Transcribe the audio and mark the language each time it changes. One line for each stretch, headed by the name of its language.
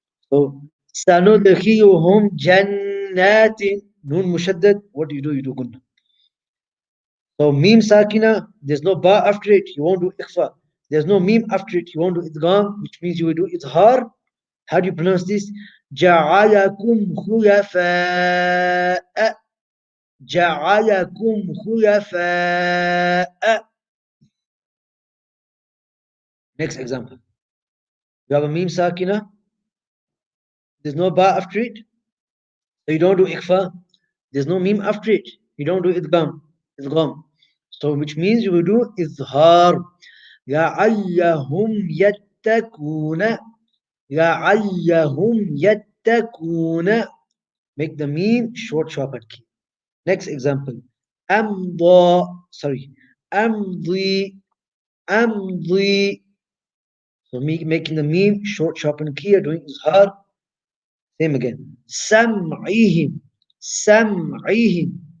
English: So, sanudkhiyuhum jannatin. Noon mushaddad, what do? You do Ghunnah. So, Meem Sakina, there's no ba after it, you won't do Ikhfa. There's no Meem after it, you won't do Idgham, which means you will do Izhar. How do you pronounce this?
Arabic: جعلكم خلفاء جعلكم خلفاء.
English: Next example. You have a Meem Sakina. There's no ba after it. So you don't do Ikhfa. There's no Meem after it. You don't do Idgham. Idgham. So which means you will do Izhar.
Arabic: لعلهم يتقون لعلهم يتقون.
English: Make the Meem short, sharp, and key. Next example. أمضى. Sorry. أمضي.
Arabic: أمضي.
English: So making the Meem short, sharp, and clear, doing Izhar. Same again. Sam'ihim. Sam'ihim.